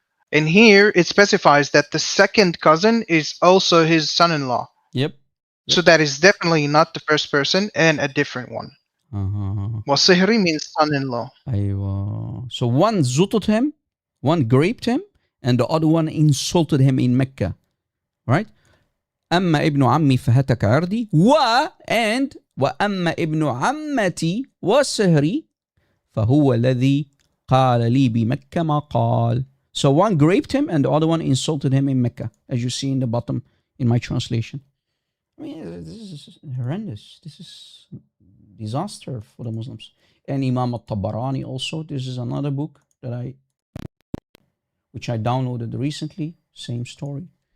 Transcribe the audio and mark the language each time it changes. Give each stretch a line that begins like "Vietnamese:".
English: And here it specifies that the second cousin is also his son-in-law. Yep. So that is definitely not the first person and a different one. Wa sihri means son-in-law. So one zutted him, one raped him, and the other one insulted him in Mecca. Right?
Arabic: أما ابن عمي فهتك عرضي and وأما ابن عمتي وسهري فهو الذي قال لي بمكة ما قال.
English: So one raped him and the other one insulted him in Mecca, as you see in the bottom in my translation. I mean, this is horrendous. This is disaster for the Muslims. And Imam al-Tabarani also. This is another book that which I downloaded recently. Same story.